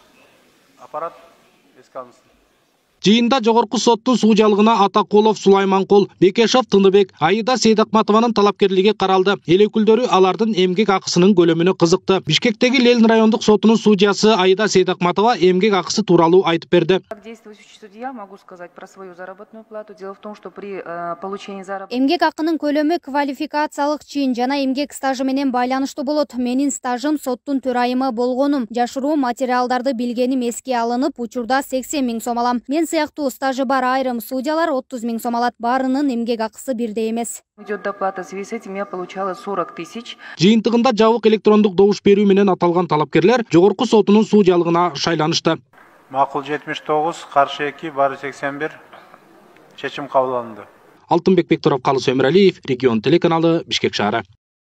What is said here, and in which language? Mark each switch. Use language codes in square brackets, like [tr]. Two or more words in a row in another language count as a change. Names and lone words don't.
[ky] Аппарат эске алынсын. Жыйында жогорку соттун судьялыгына Атакулов, Сулайманкул, Бекешов, Тыныбек, Аида Сейдакматованын талапкерлиги каралды. Эл өкүлдөрү алардын эмгек акысынын көлөмүнө кызыкты. Бишкектеги Ленин райондук сотунун судьясы Аида Сейдакматова эмгек акысы тууралуу айтып берди. [ru] Как действующий судья могу сказать про свою заработную плату. Дело в том, что при получении заработной [ky] эмгек акынын көлөмү квалификациялык чин жана эмгек стажы менен байланыштуу болот. Менин стажым соттун төрайымы болгонум. Жашыруу материалдарды билгеним эске алынып, учурда 80 000 сом алам. Мен сыяктуу стажы бар айрым судьялар 30 000 сом алат. Баарынын эмгек акысы бирдей эмес. [ru] Идет доплата, в связи с этим я получала 40 000. [ky] Жыйынтыгында жабык электрондук добуш берүү менен аталган талапкерлер жогорку сотунун судьялыгына шайланышты. Макул 79, каршы 2, бары 81 чечим кабыл алынды. Алтынбек Бектуров, Калыс Өмүралиев, Регион телеканалы, Бишкек шаары.